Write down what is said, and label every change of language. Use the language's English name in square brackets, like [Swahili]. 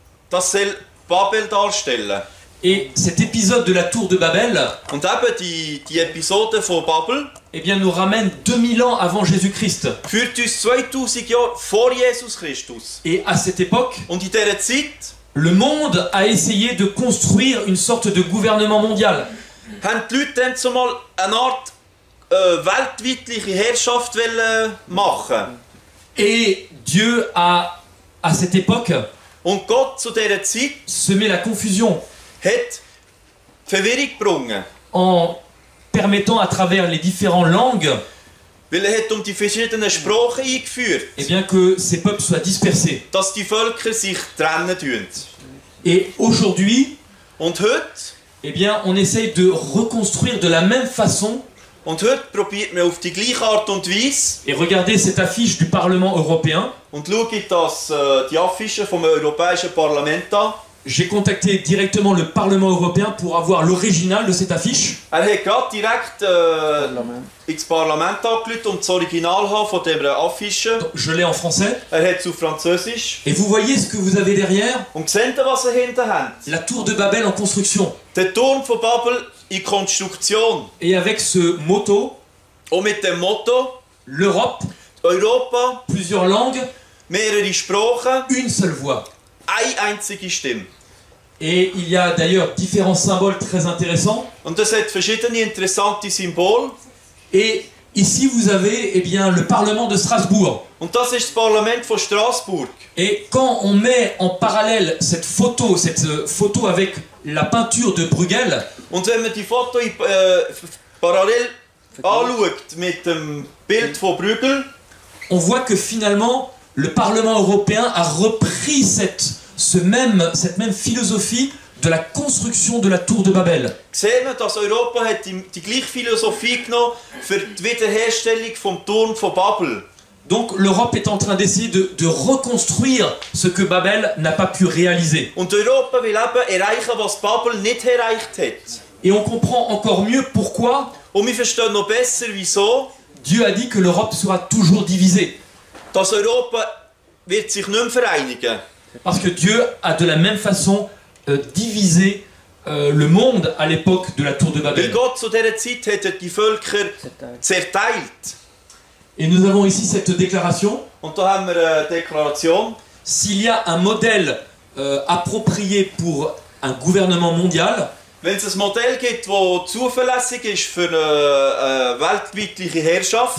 [German] Das soll Babel darstellen. [French] Et cet épisode de la tour de Babel, [German] Und eben die Episode von Babel [French] eh bien, nous ramène 2000 ans avant Jésus-Christ. [German] führt uns 2000 Jahre vor Jesus Christus. [French] Et à cette époque, [German] Und in dieser Zeit [French] le monde a essayé de construire une sorte de gouvernement mondial. [German] haben die Leute dann zumal eine Art weltweitliche Herrschaft machen. [French] Et Dieu a, à cette époque, [German] Und Gott zu dieser Zeit [French] semé la confusion [German] hat Verwirrung gebracht. [French] en permettant à travers les différentes langues [German] Weil hat die verschiedenen Sprachen eingeführt, [French] eh bien, que ces peuples soient dispersés. [German] dass die Völker sich trennen tun. [French] Et aujourd'hui, [German] Und heute, [French] eh bien, on essaye de reconstruire de la même façon. [German] probiert man auf die gleiche Art und Weise. [French] Et regardez cette affiche du Parlement européen. [German] Und schaut die Affische vom Europäischen Parlament an. [French] j'ai contacté directement le Parlement européen pour avoir l'original de cette affiche. [German] Hat gerade direkt ins Parlament angerufen, das Original haben von dieser Affiche. [French] Donc, je l'ai en français. [German] Hat es auf Französisch. [French] Et vous voyez ce que vous avez derrière? [German] Und seht ihr, was ihr hinten habt? [French] La tour de Babel en construction. [German] Der Turm von Babel in Konstruktion. [French] Et avec ce motto, [German] Und mit dem Motto [French] l'Europe, [German] Europa, [French] plusieurs langues, [German] mehrere Sprachen, [French] une seule voix. [German] eine einzige Stimme. [French] Et il y a d'ailleurs différents symboles très intéressants. [German] Und das hat verschiedene interessante Symbole. [French] Et ici vous avez bien, le Parlement de Strasbourg. [German] Und das ist das Parlament von Straßburg. [French] Et quand on met en parallèle cette photo avec la peinture de Bruegel, [German] Und wenn man die Foto parallel anschaut mit dem Bild von Bruegel, [French] on voit que finalement le Parlement européen a repris cette même philosophie de la construction de la tour de Babel. [German] sehen wir, dass Europa hat die gleiche Philosophie genommen für die Wiederherstellung vom Turm von Babel. [French] Donc l'Europe est en train d'essayer de reconstruire ce que Babel n'a pas pu réaliser. [German] Und Europa will eben erreichen, was Babel nicht erreicht hat. [French] Et on comprend encore mieux pourquoi [German] Und wir verstehen noch besser, wieso, [French] Dieu a dit que l'Europe sera toujours divisée. [German] dass Europa wird sich nicht mehr vereinigen. [French] Parce que Dieu a de la même façon divisé le monde à l'époque de la tour de [German] Weil [French] Babel. [German] Gott zu dieser Zeit hat er die Völker zerteilt. [French] Et nous avons ici cette déclaration. [German] Und da haben wir eine Deklaration. [French] S'il y a un modèle approprié pour un gouvernement mondial, [German] Wenn es ein Modell gibt, das zuverlässig ist für eine weltweite Herrschaft,